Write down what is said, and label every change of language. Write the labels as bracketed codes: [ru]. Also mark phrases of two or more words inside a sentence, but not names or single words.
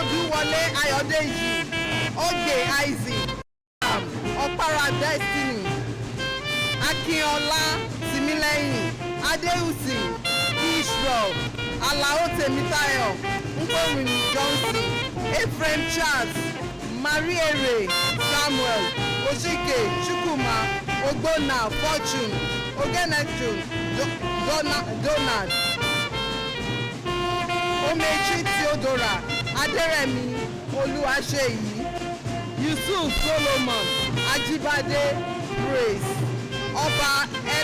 [en] Adéwọlé Ayọ̀dèjì, Oge Isaac, Ọ̀pára Destiny, Akínọlá Tìmílẹ́yìn, Adéhùsì, Israel, Alao Tèmítáyọ̀, Nkowini Johnson, Ephraim Charles, Mariere Samuel, Oshike Chukwuma, Ogbonna Fortune, Ogenechun Donald, Omechi Theodora, Aderemi Oluwaseyi, Yusuf Solomon, Ajibade Grace, Ọba N.